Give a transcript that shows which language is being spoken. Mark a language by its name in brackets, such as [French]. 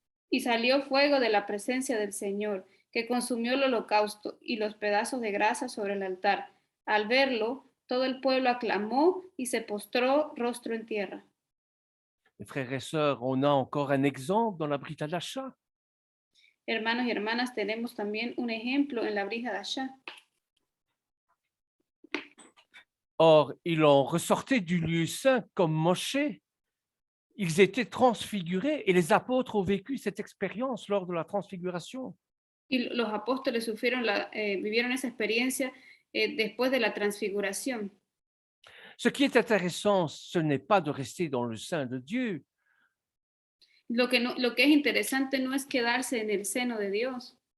[Spanish] Y salió fuego de la presencia del Señor, que consumió el holocausto y los pedazos de grasa sobre el altar. Al verlo, todo el pueblo aclamó y se postró rostro en tierra. [French] Mes frères et sœurs, on a encore un exemple dans la Brita d'Acha. [Spanish] Hermanos y hermanas, tenemos también un ejemplo en la Brija de Ashá. [French] Or, ils en ressortaient du lieu saint comme Moshe. Ils étaient transfigurés et les apôtres ont vécu cette expérience lors de la transfiguration. [Spanish] Y los apóstoles vivieron esa experiencia después de la transfiguración. [French] Ce qui est intéressant, ce n'est pas de rester dans le sein de Dieu, [Spanish] Lo que es interesante no es quedarse en el seno de Dios.